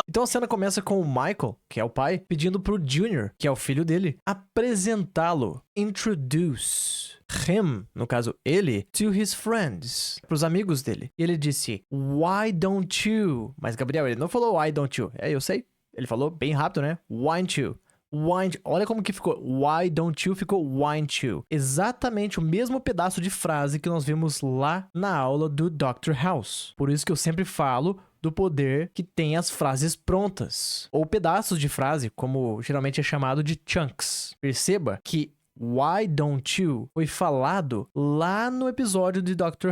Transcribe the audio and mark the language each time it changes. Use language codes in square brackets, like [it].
[pt] Então a cena começa com o Michael, que é o pai, pedindo pro Junior, que é o filho dele, apresentá-lo. [en] Introduce him, [pt] no caso ele, [en] to his friends, [pt] pros amigos dele. E ele disse, [en] why don't you? [pt] Mas Gabriel, ele não falou why don't you. É, eu sei. Ele falou bem rápido, né? [en] Why don't you? [pt] Olha como que ficou. [en] Why don't you [pt] ficou [en] why don't you. [pt] Exatamente o mesmo pedaço de frase que nós vimos lá na aula do Dr. House. Por isso que eu sempre falo do poder que tem as frases prontas. Ou pedaços de frase, como geralmente é chamado de chunks. Perceba que [en] why don't you [pt] foi falado lá no episódio de Dr.